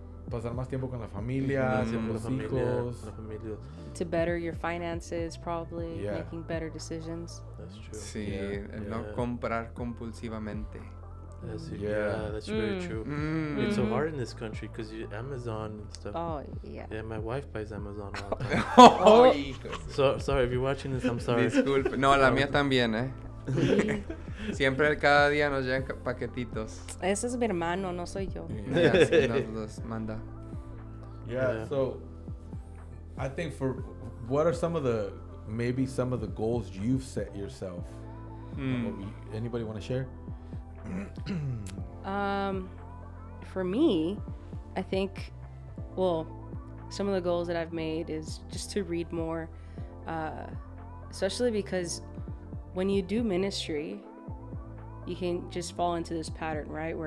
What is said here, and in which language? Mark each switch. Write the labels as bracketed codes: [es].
[es] Pasar más tiempo con la familia, con La los familia, hijos. la familia. [en] To better your finances, probably Yeah. making better decisions. That's true. [es] Sí, [en] Yeah. [es] el no comprar compulsivamente. [en] That's Yeah. that's very true. Mm. It's so hard in this country because Amazon and stuff. Oh yeah. Yeah, my wife buys Amazon all the time. [es] Oh, hijos. [en] So sorry if you're watching this. I'm sorry. [es] Disculpe. No, la mía también, ¿eh? Siempre cada día nos llegan paquetitos. Ese es mi hermano, no soy yo. Y así nos los manda. [en] Yeah, so I think what are some of the goals you've set yourself? Anybody want to share? For me, I think, well, some of the goals that I've made is just to read more, especially because when you do ministry, you can just fall into this pattern, right?